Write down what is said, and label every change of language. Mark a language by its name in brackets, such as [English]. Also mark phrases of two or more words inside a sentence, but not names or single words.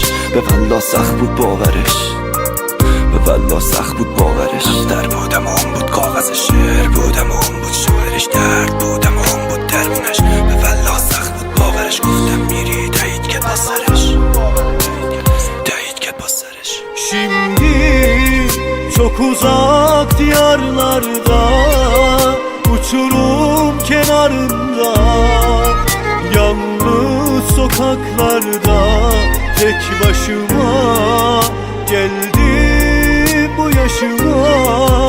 [Persian] به والله سخت بود باورش، به والله سخت بود باورش. دفتر بودم و اون بود کاغذ شعر بودم و اون بود شاعرش، درد بودم و اون بود درمونش. به والله سخت بود باورش، گفتم میری، تایید کرد با سرش، تایید کرد با سرش. [Turkish] Şimdi çok uzak diyarlarda, uçurum kenarında, yalnız sokaklarda tek başıma geldim bu yaşıma.